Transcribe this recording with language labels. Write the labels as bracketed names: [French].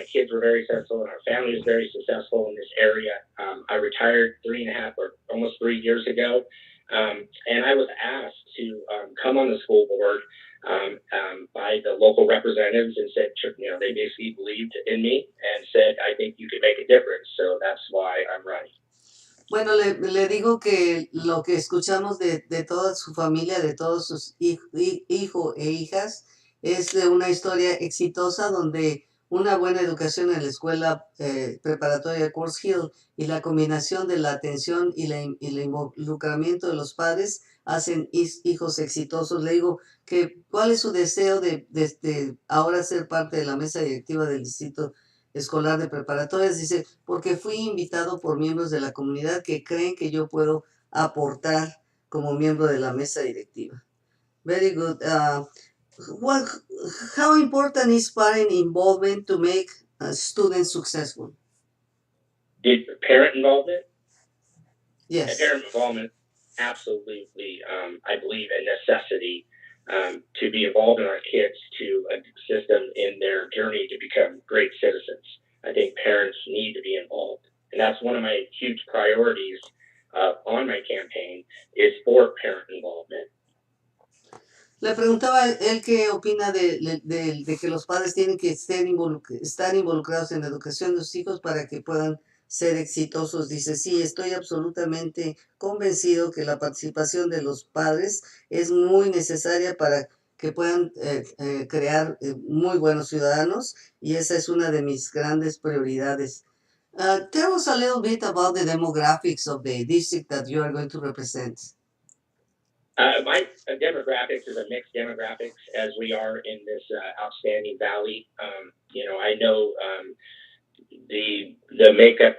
[English] My kids were very successful, and our family was very successful in this area. I retired 3.5 or almost 3 years ago, and I was asked to come on the school board by the local representatives and said, they basically believed in me and said, I think you could make a difference. So that's why I'm running. [Spanish] Bueno, le digo que lo que escuchamos de toda su familia, de todos sus hijos e hijas, es de una historia exitosa donde una buena educación en la escuela preparatoria de Quartz Hill y la combinación de la atención y el involucramiento de los padres hacen hijos exitosos. Le digo que cuál es su deseo de ahora ser parte de la mesa directiva del distrito escolar de preparatorias. Dice, porque fui invitado por miembros de la comunidad que creen que yo puedo aportar como miembro de la mesa directiva. [English] Very good. How important is parent involvement to make students successful? Did parent involvement? Yes. Parent involvement, absolutely, I believe, a necessity to be involved in our kids to assist them in their journey to become great citizens. I think parents need to be involved. And that's one of my huge priorities on my campaign is for parent involvement. [Spanish] Le preguntaba él qué opina de que los padres tienen que estar involucrados en la educación de sus hijos para que puedan ser exitosos. Dice, sí, estoy absolutamente convencido que la participación de los padres es muy necesaria para que puedan crear muy buenos ciudadanos, y esa es una de mis grandes prioridades. [English] Tell us a little bit about the demographics of the district that you are going to represent. My demographics is a mixed demographics as we are in this outstanding valley. I know the makeup.